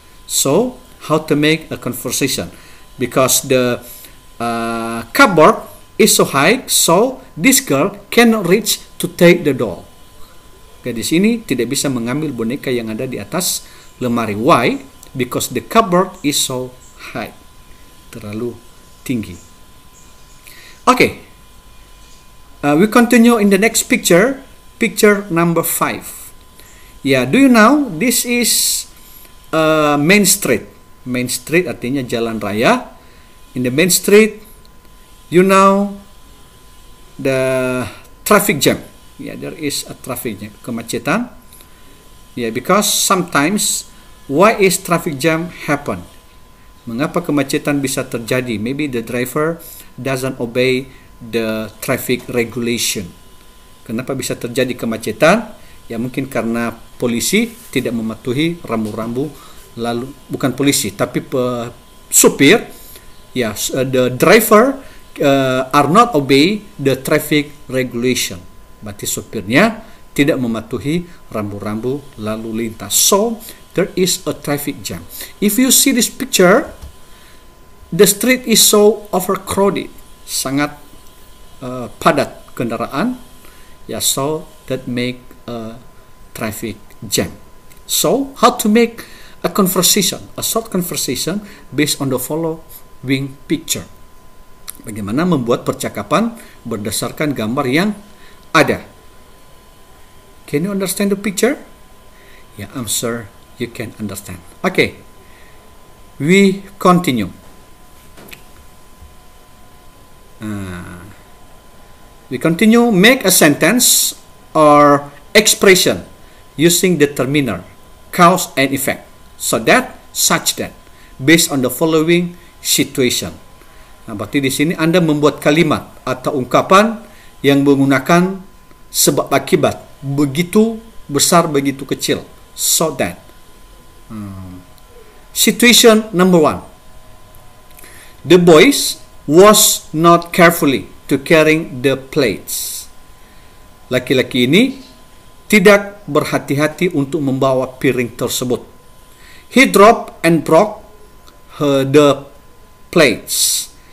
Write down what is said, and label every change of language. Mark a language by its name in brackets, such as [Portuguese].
[English] So how to make a conversation? Because the cupboard is so high, so this girl cannot reach to take the doll. [Indonesian] Gadis ini tidak bisa mengambil boneka yang ada di atas lemari. [English] Why? Because the cupboard is so high. [Indonesian] Terlalu tinggi. [English] Okay. We continue in the next picture. Picture number 5. Yeah, do you know this is main street. Main street [Indonesian] artinya jalan raya. [English] In the main street, you know the traffic jam. Yeah, there is a traffic jam, kemacetan. Yeah, because sometimes why is traffic jam happen? [Indonesian] Mengapa kemacetan bisa terjadi? [English] Maybe the driver doesn't obey the traffic regulation. [Indonesian] Kenapa bisa terjadi kemacetan? Ya mungkin karena polisi tidak mematuhi rambu-rambu, lalu bukan polisi tapi supir. [English] Ya, the driver are not obey the traffic regulation. [Indonesian] Berarti supirnya tidak mematuhi rambu-rambu lalu lintas. [English] So there is a traffic jam. If you see this picture, the street is so overcrowded, [Indonesian] sangat padat kendaraan. [English] Ya, so that make a traffic jam. So how to make a conversation, a short conversation based on the following picture? [Indonesian] Bagaimana membuat percakapan berdasarkan gambar yang ada. [English] Can you understand the picture? Yeah, I'm sure you can understand. Okay, we continue. We continue. Make a sentence or expression using determiner, cause and effect. So that, such that, based on the following situation. [Indonesian] Nah, berarti di sini Anda membuat kalimat atau ungkapan yang menggunakan sebab akibat, begitu besar, begitu kecil. [English] So that. Situation number 1. The boys was not carefully to carrying the plates. [Indonesian] Laki-laki ini tidak berhati-hati untuk membawa piring tersebut. [English] He dropped and broke the plates.